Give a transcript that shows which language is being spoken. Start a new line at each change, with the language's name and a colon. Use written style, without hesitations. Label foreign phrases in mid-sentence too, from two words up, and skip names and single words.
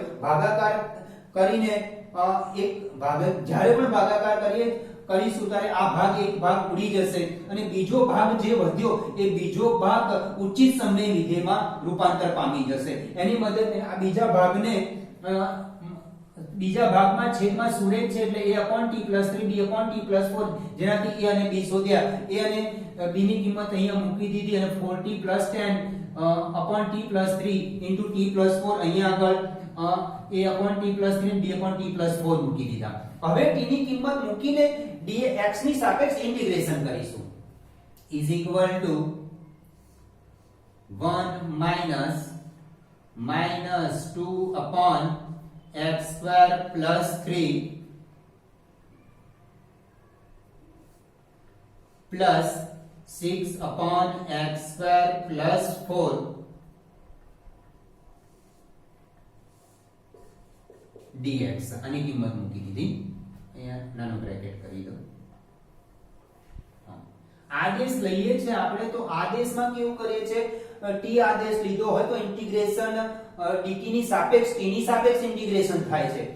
Gujarati: ભાગાકાર કરીને જ્યારે પણ ભાગાકાર કરીશું ત્યારે આ ભાગ એક ભાગ ઉડી જશે અને બીજો ભાગ જે વધ્યો એ બીજો ભાગ ઉચિત સમય વિધેયમાં રૂપાંતર પામી જશે. એની મદદથી આ બીજા ભાગમાં છેદમાં સુરેખ છે એટલે
English: a upon t plus 3 b upon t plus 4
Gujarati: જેનાથી a અને b શોધ્યા. a અને b ની કિંમત અહીંયા મૂકી દીધી અને
English: 40 plus 10 upon t plus 3 into t plus 4
Gujarati: અહીંયા આગળ
English: a upon t plus 3 b upon t plus 4
Gujarati: મૂકી દીધા. હવે t ની કિંમત મૂકીને dx ની સાપેક્ષ ઇન્ટિગ્રેશન કરીશું
English: is equal to 1 minus 2 upon x square plus 3 plus 6 upon x square plus 4 dx.
Gujarati: આની કિંમત મૂકી દીધી. અહીંયા નાનો બ્રેકેટ કરી દો. આદેશ લઈએ છે આપણે તો આદેશમાં કેવું કરીએ છે t આદેશ લીધો હોય તો ઇન્ટિગ્રેશન dt ની સાપેક્ષ t ની સાપેક્ષ ઇન્ટિગ્રેશન થાય છે.